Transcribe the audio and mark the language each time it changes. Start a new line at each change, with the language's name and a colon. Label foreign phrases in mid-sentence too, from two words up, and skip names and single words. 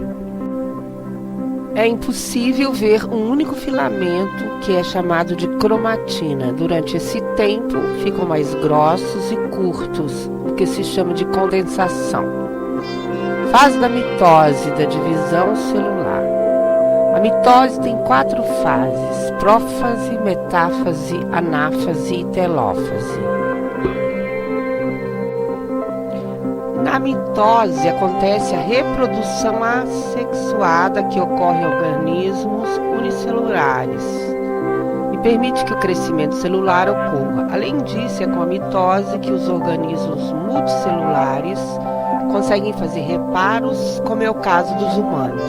Portuguese: Nessa fase, É impossível ver um único filamento, que é chamado de cromatina. Durante esse tempo, ficam mais grossos e curtos, o que se chama de condensação. Fase da mitose, da divisão celular. A mitose tem 4 fases: prófase, metáfase, anáfase e telófase. Na mitose acontece a reprodução assexuada que ocorre em organismos unicelulares e permite que o crescimento celular ocorra. Além disso, é com a mitose que os organismos multicelulares conseguem fazer reparos, como é o caso dos humanos.